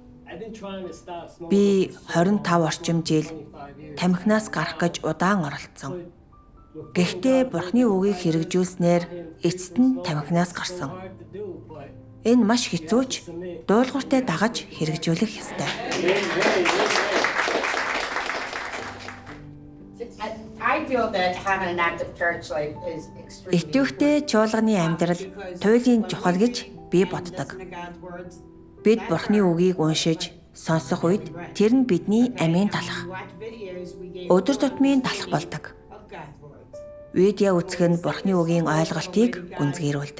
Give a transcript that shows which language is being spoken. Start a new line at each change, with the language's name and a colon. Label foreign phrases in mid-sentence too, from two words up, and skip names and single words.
Mongolian: Би 25 орчим жил тамхинаас гарах гэж удаан оролцсон. Гэхдээ Бурхны үгийг хэрэгжүүлснээр эцэст нь тамхинаас гарсан. Энэ маш хэцүү ч дуулууртай дагаж хэрэгжүүлэх ёстой.
English: I feel that having an active church life is extremely
Mongolian: Итгэвчтэй чуулганы амьдрал туйлын чухал гэж би боддог. Бид Бурхны үгийг уншиж, сонсох үед тэр нь бидний амийн талах, өдөр тутмын талах болдог. Видео үзэх нь Бурхны үгийн ойлголтыг гүнзгийрүүлдэг.